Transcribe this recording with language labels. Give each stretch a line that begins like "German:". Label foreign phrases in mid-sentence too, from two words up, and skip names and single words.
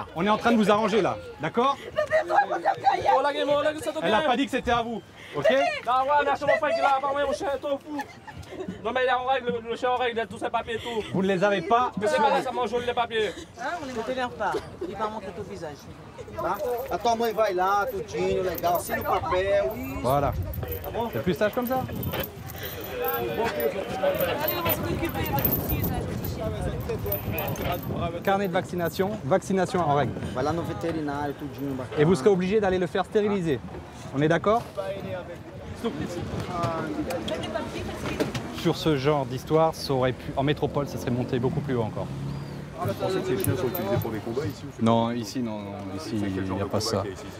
French: On est en train de vous arranger là. D'accord? Elle n'a pas dit que c'était à vous. Ok? Non mais il est en règle, le chien en règle, il a tous ses papiers et tout. Vous ne les avez pas? Ça mange les papiers. Ne t'énerve pas, il va montrer ton visage.
Portuguese: Tá? A tua mãe vai lá, tudinho, legal, assina o papel. Isso.
French: Voilà. C'est plus sage comme ça? Carnet de vaccination, vaccination en règle.
Portuguese: Vai lá no veterinário, tudinho.
French: Et vous serez obligé d'aller le faire stériliser. On est d'accord? Sur ce genre d'histoire, ça aurait pu, en métropole, ça serait monté beaucoup plus haut encore. Vous pensez que ces chiens sont utilisés pour des combats ici? Non, ici, non, ici, il n'y a pas ça.